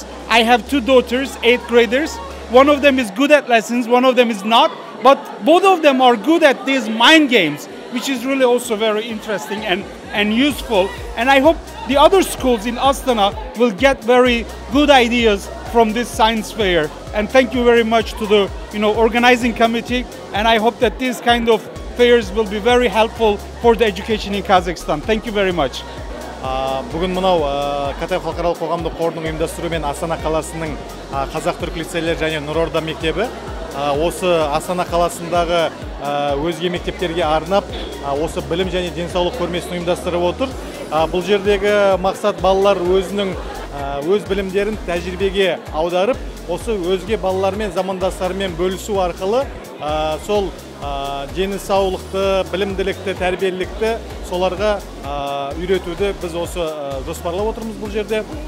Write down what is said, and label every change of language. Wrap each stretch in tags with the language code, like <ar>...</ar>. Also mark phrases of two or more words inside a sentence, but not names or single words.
<en>I have two daughters, 8th graders. One of them is good at lessons, one of them is not, but both of them are good at these mind games, which is really also very interesting and useful. And I hope the other schools in Astana will get very good ideas from this science fair. And thank you very much to the organizing committee, and I hope that these kind of fairs will be very helpful for the education in Kazakhstan. Thank you very much.</en> <kk>Бүгін мынау Катаев халықаралық қоғамдық қорының ұйымдастыруымен Астана қаласының қазақ-түрік лицейлері және Нұрорда мектебі осы Астана қаласындағы өзге мектептерге арнап осы білім және денсаулық көрмесін ұйымдастырып отыр. Бұл жердегі мақсат балалар өз білімдерін тәжірибеге аударып, осы өзге балалармен, замандастарымен бөлісу арқылы сол дені саулықты, білімділікті, тәрбиелікті соларға үйретуді біз осы жоспарлап отырмыз бұл жерде.</kk>